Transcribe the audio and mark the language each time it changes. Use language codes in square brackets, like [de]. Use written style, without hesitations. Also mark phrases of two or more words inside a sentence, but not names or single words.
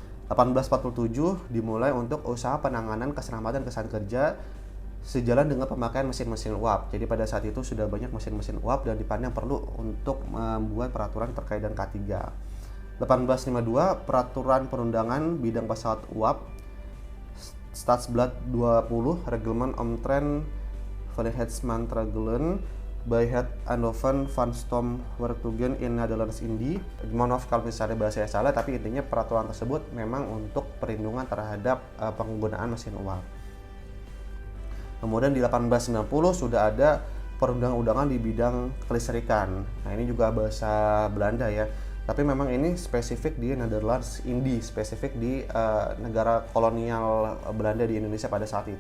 [id] 1847 dimulai untuk usaha penanganan keselamatan kesehatan kerja sejalan dengan pemakaian mesin-mesin uap. Jadi pada saat itu sudah banyak mesin-mesin uap dan dipandang perlu untuk membuat peraturan terkait dengan K3. 1852 peraturan perundangan bidang pesawat uap Stadsblad 20 Reglement Omtrent Veiligheidsmaatregelen by Het Andoven van Stom Wertugen in Nederlands Indie. Mohon maaf kalau misalnya bahasa saya salah, tapi intinya peraturan tersebut memang untuk perlindungan terhadap penggunaan mesin uap. Kemudian di 1890 sudah ada perundang-undangan di bidang kelistrikan. Nah, ini juga bahasa Belanda ya. Tapi memang ini spesifik di Nederlands Indie, spesifik di negara kolonial Belanda di Indonesia pada saat itu.